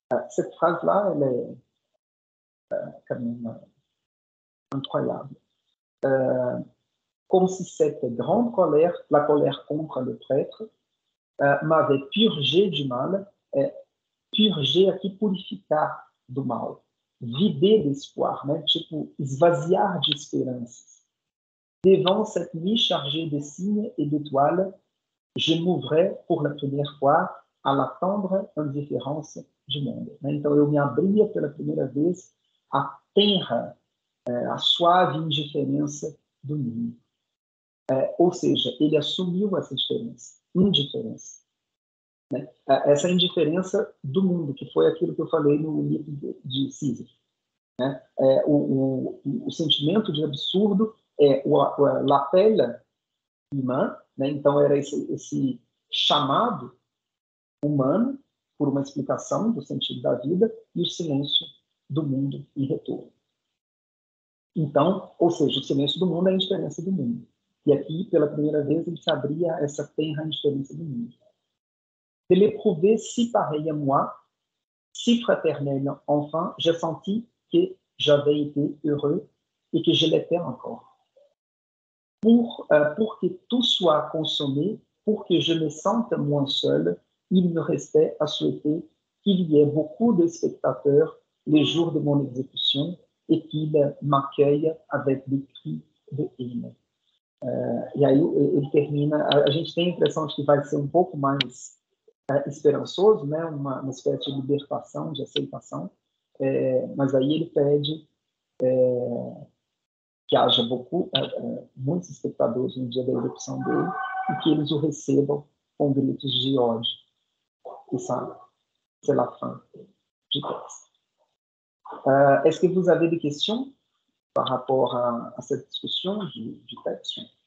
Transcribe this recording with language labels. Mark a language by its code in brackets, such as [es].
[fr] Cette phrase-là, elle est quand même incroyable. Comme si cette grande colère, la colère contre le prêtre, m'avait purgé du mal, purgé [pt] aqui, purificar do mal, [fr] vider d'espoir, né? [pt] Tipo, esvaziar de esperanças. [fr] Devant cette nuit chargée de signes et d'étoiles, je m'ouvrais pour la première fois à la tendre indifférence du monde. [pt] Então, eu me abria pela primeira vez à tenra, a suave indiferença do mundo. Ou seja, ele assumiu essa indiferença. Né? Essa indiferença do mundo, que foi aquilo que eu falei no mito de Sísifo. Né? O sentimento de absurdo é [fr] l'appel humain, [pt] né? Então era esse chamado humano por uma explicação do sentido da vida e o silêncio do mundo em retorno. Então, ou seja, o silêncio do mundo é a indiferença do mundo. E aqui, pela primeira vez, ele se abria a essa tenra indiferença do mundo. [fr] De l'éprouver si pareil à moi, si fraternel, enfin, j'ai senti que j'avais été heureux et que je l'étais encore. Pour que tout soit consommé, pour que je me sente moins seul, il me restait à souhaiter qu'il y ait beaucoup de spectateurs les jours de mon exécution et qu'ils m'accueillent avec des cris de haine. [pt] E aí ele termina, a gente tem a impressão de que vai ser um pouco mais esperançoso, né? Uma espécie de libertação, de aceitação, mas aí ele pede que haja muitos espectadores no dia da execução dele e que eles o recebam com gritos de ódio. [fr] Et ça, c'est la fin du texte. Est-ce que vous avez des questions par rapport à cette discussion du texte?